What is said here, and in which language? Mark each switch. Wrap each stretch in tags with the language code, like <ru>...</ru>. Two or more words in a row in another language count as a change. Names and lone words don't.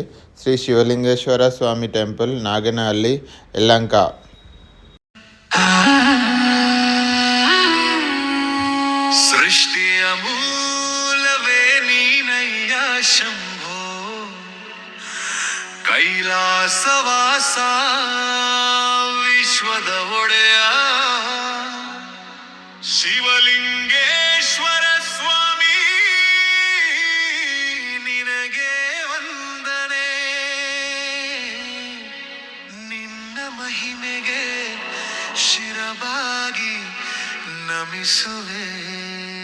<te>శ్రీ శివలింగేశ్వర స్వామి టెంపుల్, నాగనహల్లి, యెల్లంక.</te> <kn>ಸೃಷ್ಟಿ ಅಮೂಲವೇ ನೀನಯ್ಯಾ ಶಂಭೋ, ಕೈಲಾಸವಾಸ ವಿಶ್ವದ ಒಡೆಯ ಶಿವಲಿಂಗೇಶ್ವರ ಸ್ವಾಮಿ, ನಿನಗೆ ವಂದನೆ. ನಿನ್ನ ಮಹಿಮೆಗೆ ಶಿರಬಾಗಿ ನಮಿಸುವೆ.</kn>